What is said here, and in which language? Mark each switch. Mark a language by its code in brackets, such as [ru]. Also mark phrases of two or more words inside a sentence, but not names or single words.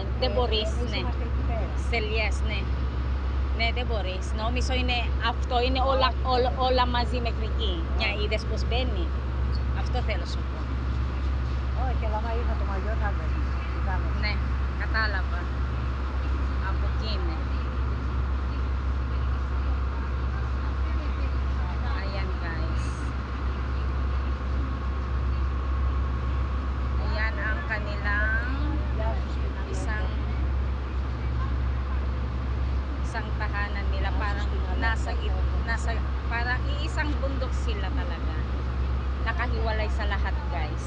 [el] Δεν μπορείς, ναι. Στελιές, ναι. Ναι, δεν μπορείς. Νόμιζω είναι αυτό, είναι όλα μαζί μέχρι εκεί. Μια είδες πως μπαίνει. Αυτό θέλω σου πω. Όχι, αλλά άμα είχα το μαγιό θα μπαίνει. Ναι, κατάλαβα. Από εκεί είναι. [tl] Ayan guys. Ayan ang kanilang isang tahanan nila, parang parang iisang bundok sila talaga, nakahiwalay sa lahat guys.